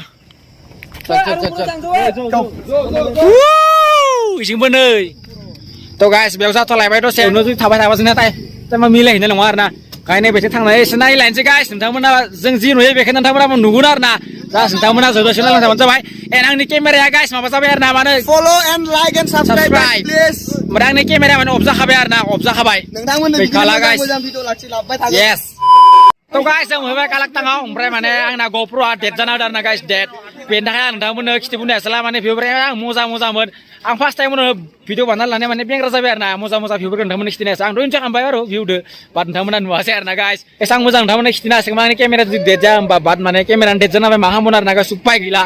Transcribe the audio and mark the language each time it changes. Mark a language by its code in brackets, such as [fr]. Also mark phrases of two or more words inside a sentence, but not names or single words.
[brx] इसिंबो नै [en] to guys [brx] बेयाव जाथ'लायबाय दसे उनाव जुदि थाबाय थाबा जोंना टाइमा मिलायहैनाय नङा आरोना गायनाय बेसे थांनानै एसे नायलायनोसै गाइस नोंथांमोना जों जि नुयो बेखौ नोंथांमोना नुगोन आरोना जास्ट नोंथांमोना जोबजासिम नायलांबानो जाबाय एन्ड आंनि केमेराया गाइस माबा जाबाय आरोना माने [en] follow and like and subscribe please [brx] ओमफ्राय आंनि केमेराया माने अफ जाखाबाय आरोना अफ जाखाबाय नोंथांमोननो मोजां भिडिअ लाखिलांबाय थागोन yes तो गाइस जों मोनबाय कालाक्टाङाव ओमफ्राय माने आंना ग'प्र'आ डेट जाना होदों आरोना गाइस डेट बेनि थाखाय आं नोंथांमोननो खिथिबोनो हायासैला माने भिउफोरा आं मोजांमोन आं [en] first time video [brx] बानायना लानाय माने बेंग्रा जाबाय आरोना मोजां भिउफोरखौ नोंथांमोननो खिथिनो हायासै आंथ' इन्जय खालामबाय आरो भिउदो बाट नोंथांमोना नुवासै आरोना गाइस एसेबां मोजां नोंथांमोननो खिथिनो हायासै आंनि केमेरा जुदि डेट जाया होमबा बाट माने केमेरानि डेट जाना होबाय मा खालामगोन आरोना गाइस उपाय गैला